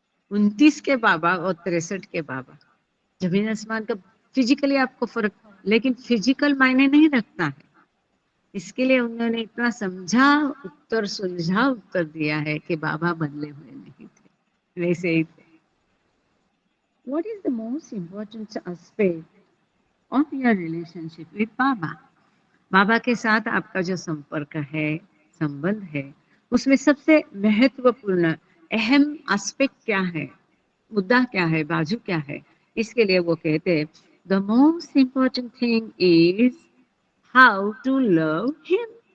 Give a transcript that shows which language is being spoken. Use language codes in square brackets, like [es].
[hi] 29 के बाबा और 63 के बाबा, जमीन आसमान का फिजिकली आपको फर्क, लेकिन फिजिकल मायने नहीं रखता है। इसके लिए उन्होंने इतना समझा उत्तर, सुलझा उत्तर दिया है कि बाबा बदले हुए नहीं थे, वैसे ही थे। [en] What is the most important aspect of your relationship with Baba? [hi] बाबा के साथ आपका जो संपर्क है, संबंध है, उसमें सबसे महत्वपूर्ण अहम एस्पेक्ट क्या है, मुद्दा क्या है, बाजू क्या है? इसके लिए वो कहते हैं [en] The most important thing is how to love him.